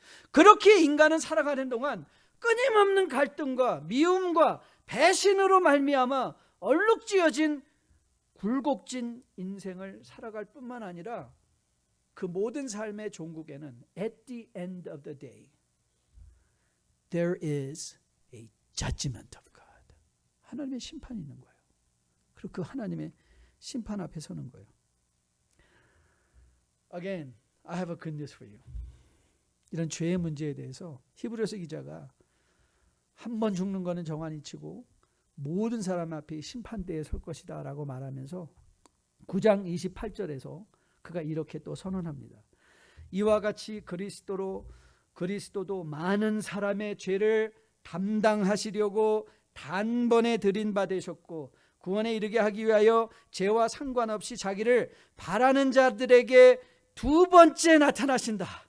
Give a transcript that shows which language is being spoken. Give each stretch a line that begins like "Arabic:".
Korean: 그렇게 인간은 살아가는 동안 끊임없는 갈등과 미움과 배신으로 말미암아 얼룩지어진 굴곡진 인생을 살아갈 뿐만 아니라 그 모든 삶의 종국에는
English: at the end of the day there is a judgment of God.
Korean: 하나님의 심판이 있는 거예요. 그리고 그 하나님의 심판 앞에 서는 거예요.
English: Again, I have a good news for you.
Korean: 이런 죄의 문제에 대해서 히브리서 기자가 한 번 죽는 거는 정한이치고 모든 사람 앞에 심판대에 설 것이다 라고 말하면서 9장 28절에서 그가 이렇게 또 선언합니다. 이와 같이 그리스도도 많은 사람의 죄를 담당하시려고 단번에 들인 바 되셨고 구원에 이르게 하기 위하여 죄와 상관없이 자기를 바라는 자들에게 두 번째 나타나신다.